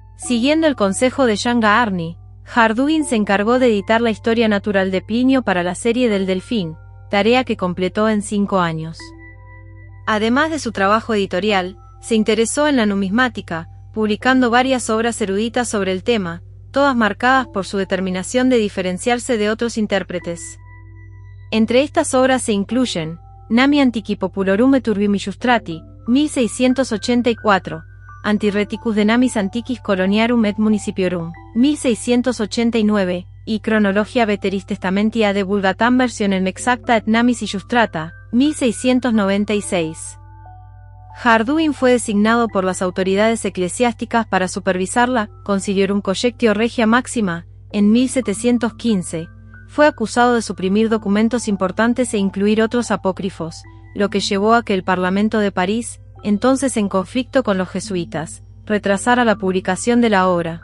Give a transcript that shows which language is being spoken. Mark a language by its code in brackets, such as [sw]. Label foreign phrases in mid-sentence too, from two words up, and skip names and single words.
[es] Siguiendo el consejo de Shanga Arni, Harduin se encargó de editar la historia natural de Plinio para la serie del Delfín, tarea que completó en 5 años. Además de su trabajo editorial, se interesó en la numismática, publicando varias obras eruditas sobre el tema, todas marcadas por su determinación de diferenciarse de otros intérpretes. Entre estas obras se incluyen Nami Antiqui Populorum et Urbium Illustrati, 1684, Antireticus de Namis Antiquis Coloniarum et Municipiorum, 1689, y Chronologia Veteris Testamentia de Vulgatam Versionem Exacta et Namis Illustrata, 1696. Harduin fue designado por las autoridades eclesiásticas para supervisar la Conciliorum Collectio Regia Maxima, en 1715. Fue acusado de suprimir documentos importantes e incluir otros apócrifos, lo que llevó a que el Parlamento de París, entonces en conflicto con los jesuitas, retrasara la publicación de la obra.